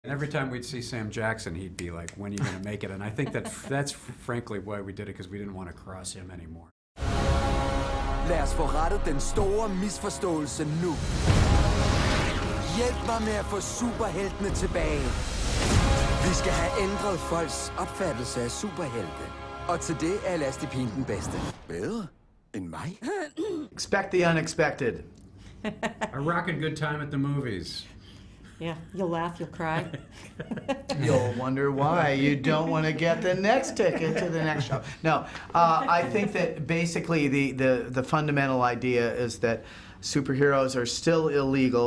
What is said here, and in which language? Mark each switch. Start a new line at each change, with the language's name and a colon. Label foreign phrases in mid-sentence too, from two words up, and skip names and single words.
English: And every time we'd see Sam Jackson, he'd be like, when are you going to make it? And I think that's frankly why we did it, because we didn't want to cross him anymore.
Danish: Lad os få rettet den store misforståelse nu. Hjælp mig med at få superheltene tilbage. Vi skal have ændret folks opfattelse af superhelte. Og til det er Elastipin den bedste. Bedre end mig?
English: Expect the unexpected. A rockin' good time at the movies. Yeah, you'll laugh, you'll cry. You'll wonder why you don't want to get the next ticket to the next show. No, I think that basically the fundamental idea is that superheroes are still illegal.